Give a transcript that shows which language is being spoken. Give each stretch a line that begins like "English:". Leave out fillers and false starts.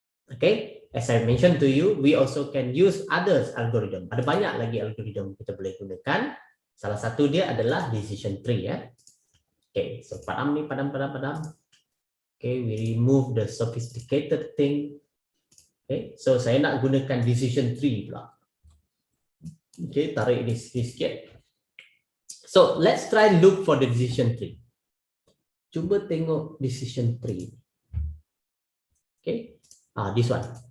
English: Okay, as I mentioned to you, we also can use others algorithm.
Malay: Ada banyak lagi algorithm kita boleh gunakan. Salah satu dia adalah decision tree, ya. Okay, so padam ni, padam.
English: Okay, we remove the sophisticated thing. Okay, so
Malay: saya nak gunakan decision tree pula.
English: Okay,
Malay: tarik ini sikit.
English: So let's try look for the decision tree.
Malay: Cuba tengok decision tree.
English: Okay, this one.